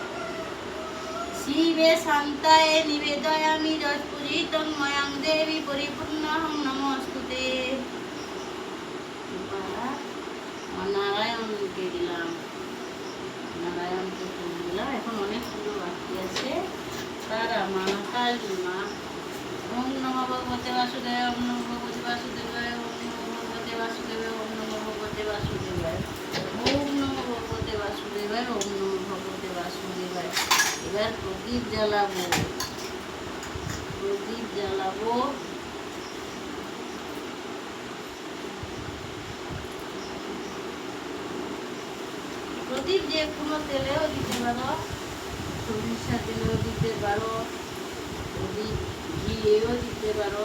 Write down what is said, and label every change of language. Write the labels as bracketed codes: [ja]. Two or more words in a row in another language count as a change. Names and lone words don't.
[sa] শিবে শান্তায় নিবেদয়ামি যৎপূজিতং ময়ং দেবী পরিপূর্ণাহং নমস্তুতে। [bn] নারায়ণকে দিলাম, নারায়ণকে ফুল দিলাম। এখন অনেক পুজো বাকি আছে, তারা মা কালী মা। [sa] ওম নমঃ ভগবতে বাসুদেবায়, ওম নমঃ ভগবতে বাসুদেবায়, ওম নমঃ ভগবতে বাসুদেবায়, ওম নমঃ ভগবতে বাসুদেবায়, ওম নমঃ ভগবতে বাসুদেবায়, ওম নমঃ ভগবতে বাসুদেবায়। [bn] এবার প্রদীপ জ্বালাবো, প্রদীপ জ্বালাবো। প্রদীপ যে কোনো তেলেও দিতে পারো, সরিষা তেলেও দিতে পারো, প্রদীপ ঘিয়েও দিতে পারো।